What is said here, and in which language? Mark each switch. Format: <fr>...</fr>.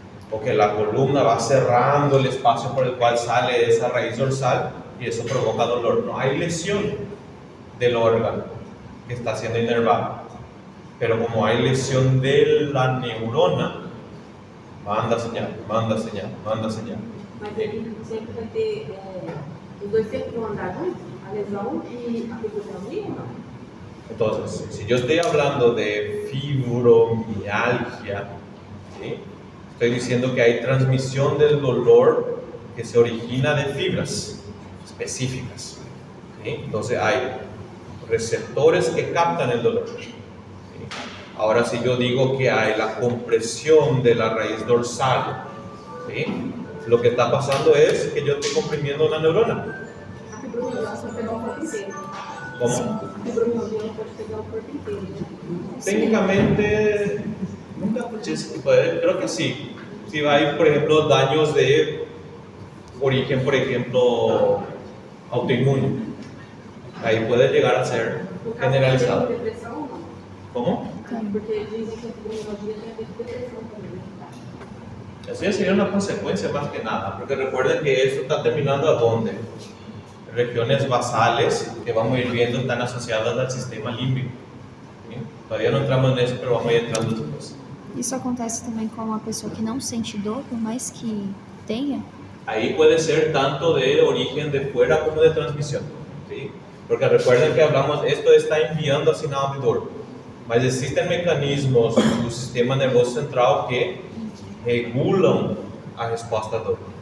<es>O que la columna va cerrando el espacio por el cual sale esa raíz dorsal y eso provoca dolor. No hay lesión del órgano que está siendo inervado, pero como hay lesión de la neurona, manda señal, manda señal, manda señal.</es> <pt>Mas ele sempre vai ter, os dois sempre vão andar juntos? A lesão e a fibromialgia ou não?</pt> <es>Entonces, si yo estoy hablando de fibromialgia, ¿sí? Estoy diciendo que hay transmisión del dolor que se origina de fibras específicas. ¿Sí? Entonces hay receptores que captan el dolor. ¿Sí? Ahora, si yo digo que hay la compresión de la raíz dorsal, ¿sí? Lo que está pasando es que yo estoy comprimiendo una neurona.</es> <pt>A fibromialgia só pegar o corpo inteiro.</pt> <es>¿Cómo?</es> <pt>A fibromialgia pode pegar o corpo inteiro, né?</pt> <es>Técnicamente, nunca escuché ese tipo de... Creo que sí. Si hay, por ejemplo, daños de origen, por ejemplo, autoinmune, ahí puede llegar a ser</es> <pt>No caso,</pt> <es>generalizado.</es> <pt>tem depressão ou não?</pt> <es>¿Cómo?</es> <pt>Porque dizem que a fibromialgia tem a ver com depressão também, né?</pt> <es>Eso ya sería una consecuencia más que nada, porque recuerden que esto está terminando a dónde. Regiones basales, que vamos a ir viendo, están asociadas al sistema límbico. ¿Sí? Todavía no entramos en eso, pero vamos a ir entrando después.</es> <pt>Isso acontece também com uma pessoa que não sente dor, por mais que tenha?</pt> <es>Ahí puede ser tanto de origen de fuera como de transmisión. ¿Sí? Porque recuerden que hablamos, esto está enviando</es> <pt>a sinal de dor. Mas existen mecanismos do sistema nervoso central que regulam a resposta à dor.</pt>